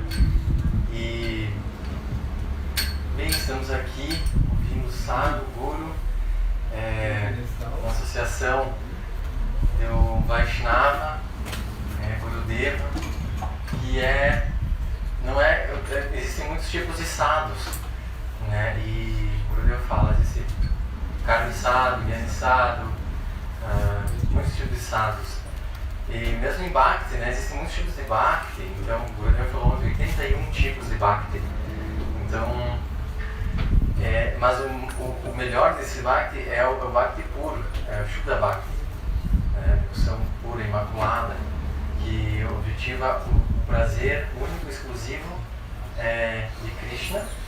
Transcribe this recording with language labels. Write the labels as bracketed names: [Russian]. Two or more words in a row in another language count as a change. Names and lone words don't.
[Portuguese] E bem, estamos aqui ouvindo o Sadhu Guru, uma associação do Vaishnava, Gurudeva, que existem muitos tipos de sadhus, né? E o Gurudeva fala desse [Sanskrit] कर्मी साधु, ज्ञानी साधु, [Portuguese] muitos tipos de sadhus. E mesmo em Bhakti, né, existem muitos tipos de Bhakti, então o Gurudeva falou de 81 tipos de Bhakti. Então, mas o melhor desse Bhakti é o Bhakti puro, é o [Sanskrit] शुद्ध भक्ति, [Portuguese] devoção pura, imaculada, que objetiva o prazer único e exclusivo de Krishna.